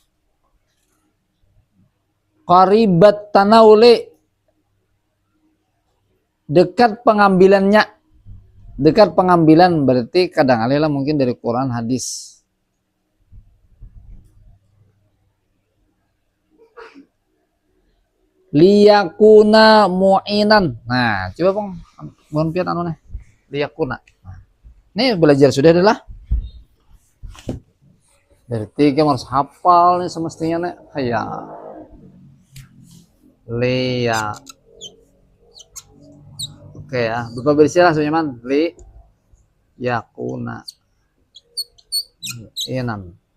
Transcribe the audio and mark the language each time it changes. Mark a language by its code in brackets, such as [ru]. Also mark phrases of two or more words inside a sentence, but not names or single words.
[ar] Qaribat tanawuli, [bjn] dekat pengambilannya, dekat pengambilan berarti kadang alih lah mungkin dari Quran hadis. [ar] ليكون معينا. [bjn] Nah, coba bang, mohon pian anu nih. [ar] Liyakuna. [bjn] Nah, ini belajar sudah adalah. Berarti kamu harus hafal nih semestinya nih. Haya. Liya. Oke ya, Bapak bersilah Sunyaman. [ar] ليكون. إنان.